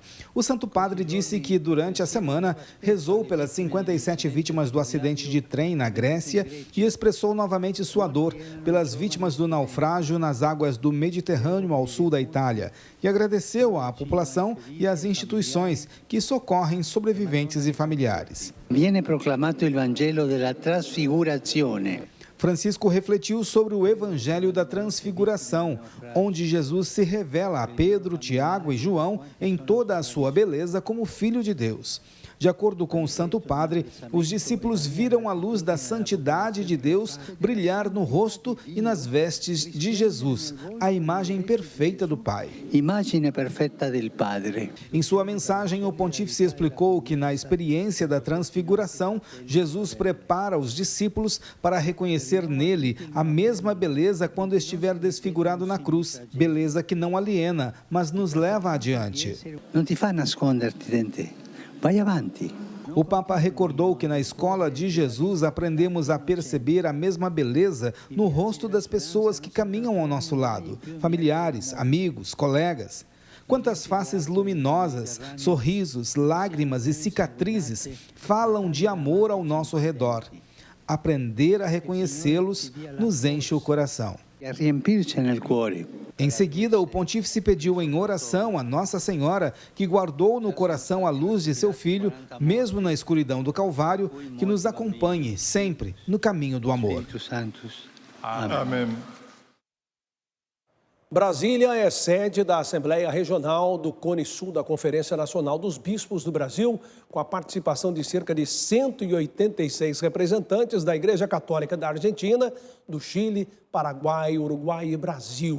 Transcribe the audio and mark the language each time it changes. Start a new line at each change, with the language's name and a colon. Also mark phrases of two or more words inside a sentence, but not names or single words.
Portuguese: O Santo Padre disse que durante a semana rezou pelas 57 vítimas do acidente de trem na Grécia e expressou novamente sua dor pelas vítimas do naufrágio nas águas do Mediterrâneo ao sul da Itália e agradeceu à população e às instituições que socorrem sobreviventes e familiares.
Italian: Viene proclamato il Vangelo della Trasfigurazione.
Portuguese: Francisco refletiu sobre o Evangelho da Transfiguração, onde Jesus se revela a Pedro, Tiago e João em toda a sua beleza como Filho de Deus. De acordo com o Santo Padre, os discípulos viram a luz da santidade de Deus brilhar no rosto e nas vestes de Jesus, a imagem perfeita do Pai.
Italian: Imagine perfetta del Padre.
Portuguese: Em sua mensagem, o pontífice explicou que na experiência da transfiguração, Jesus prepara os discípulos para reconhecer nele a mesma beleza quando estiver desfigurado na cruz, beleza que não aliena, mas nos leva adiante.
Italian: Não te fa nasconderti dentro. Vai avanti.
Portuguese: O Papa recordou que na escola de Jesus aprendemos a perceber a mesma beleza no rosto das pessoas que caminham ao nosso lado, familiares, amigos, colegas. Quantas faces luminosas, sorrisos, lágrimas e cicatrizes falam de amor ao nosso redor. Aprender a reconhecê-los nos enche o coração.
Italian: E riempirci nel cuore.
Portuguese: Em seguida, o pontífice pediu em oração a Nossa Senhora, que guardou no coração a luz de seu Filho, mesmo na escuridão do Calvário, que nos acompanhe sempre no caminho do amor. Amém. Brasília é sede da Assembleia Regional do Cone Sul da Conferência Nacional dos Bispos do Brasil, com a participação de cerca de 186 representantes da Igreja Católica da Argentina, do Chile, Paraguai, Uruguai e Brasil.